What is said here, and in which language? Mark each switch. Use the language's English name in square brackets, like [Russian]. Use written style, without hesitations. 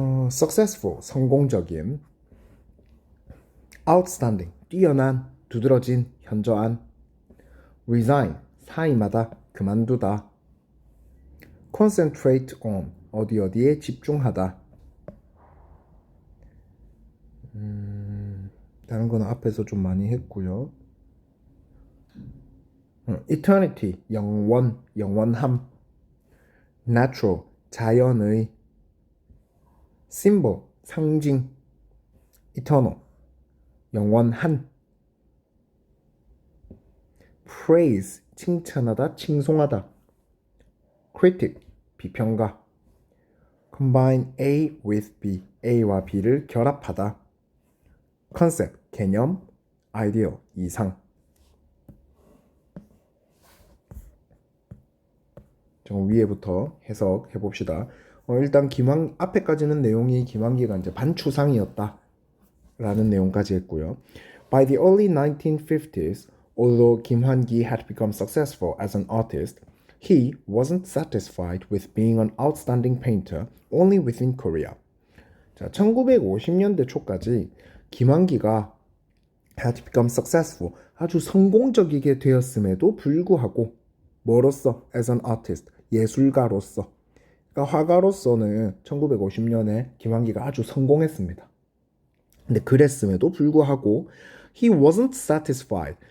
[Korean] successful, 성공적인, outstanding, 뛰어난, 두드러진, 현저한, resign, 사임하다, 그만두다, concentrate on, 어디에 집중하다. 다른 거는 앞에서 좀 많이 했고요. eternity, 영원, 영원함, natural, 자연의, symbol, 상징, eternal, 영원한, praise, 칭찬하다, 칭송하다, critic, 비평가, combine A with B, A와 B를 결합하다, concept, 개념, ideal, 이상. 좀 위에부터 해석해 봅시다. 일단 앞에까지는 내용이 김환기가 이제 반추상이었다 라는 내용까지 했고요. [English] By the early 1950s, although Kim Han-gi had become successful as an artist, he wasn't satisfied with being an outstanding painter only within Korea. [Korean] 자, 1950년대 초까지 김환기가 had become successful, 아주 성공적이게 되었음에도 불구하고 뭐로서? [English] as an artist, 예술가로서. [Korean] 그러니까 화가로서는 1950년에 김환기가 아주 성공했습니다. 근데 그랬음에도 불구하고 he wasn't satisfied.